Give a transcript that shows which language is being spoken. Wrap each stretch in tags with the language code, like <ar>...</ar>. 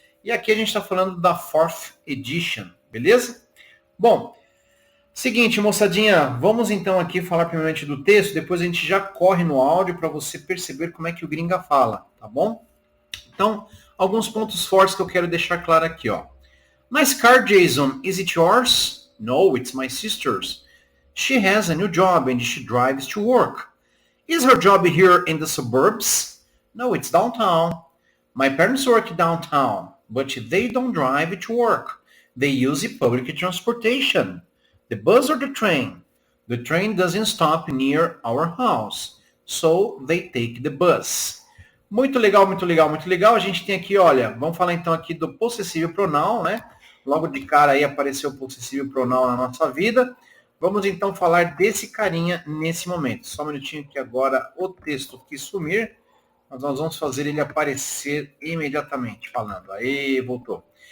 <pt>E aqui a gente está falando da 4th edition, beleza? Bom, seguinte, moçadinha, vamos então aqui falar primeiramente do texto, depois a gente já corre no áudio para você perceber como é que o gringa fala, tá bom? Então, alguns pontos fortes que eu quero deixar claro aqui, ó.</pt> <en>Nice car, Jason. Is it yours? No, it's my sister's. She has a new job and she drives to work. Is her job here in the suburbs? No, it's downtown. My parents work downtown, but they don't drive to work. They use public transportation. The bus or the train? The train doesn't stop near our house, so they take the bus.</en> <pt>Muito legal, muito legal, muito legal. A gente tem aqui, olha, vamos falar então aqui do possessivo pronoun, né? Logo de cara aí apareceu o possessivo pronoun na nossa vida. Vamos então falar desse carinha nesse momento. Só um minutinho que agora o texto quis sumir, mas nós vamos fazer ele aparecer imediatamente falando. Aí, voltou.</pt>